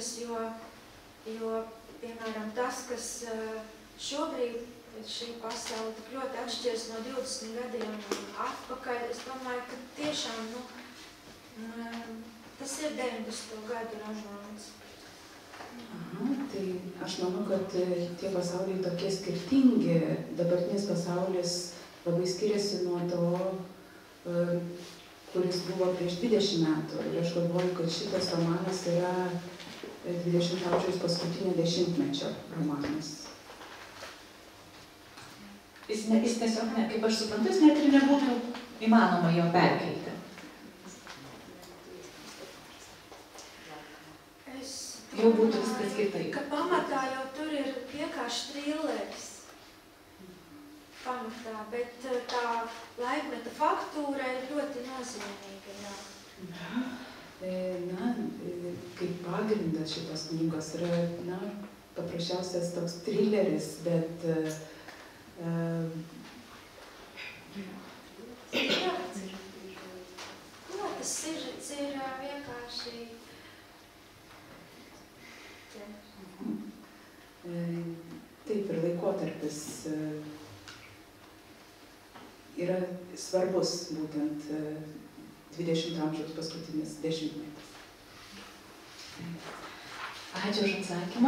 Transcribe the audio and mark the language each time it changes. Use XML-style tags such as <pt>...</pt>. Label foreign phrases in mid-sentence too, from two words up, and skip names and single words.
<lv>jo piemēram, tas, kas šobrīd šī pasaule tik ļoti atšķiras no 20 gadiem atpakaļ, es domāju, ka tiešām, tas ir 90. gadu romāns.</lv> <lt>Aha, tai aš manau, kad tie pasauliai tokie skirtingi. Dabartinis pasaulis labai skiriasi nuo to, kuris buvo prieš 20 metų. Ir aš galvoju, kad šitas romanas yra 20 amžiaus paskutinio dešimtmečio romanas. Jis tiesiog, kaip aš suprantu, jis net ir nebūtų įmanoma jo perkelti. Jau būtų viskas kitaip.</lt> <lv>Ka pamatā jau tur ir vienkārši trilleris. Pamatā, bet tā laikmeta faktūra ir ļoti nozīmīga, jā.</lv> <lt>Na, kaip pagrindas šitos knygos yra, paprasčiausias toks trilleris, bet</lt> <lv>tas sižets ir vienkārši</lv> <lt>taip ir laikotarpis yra svarbus būtent 20 amžiaus paskutinis dešimtmetis. Ačiū už atsakymą.</lt>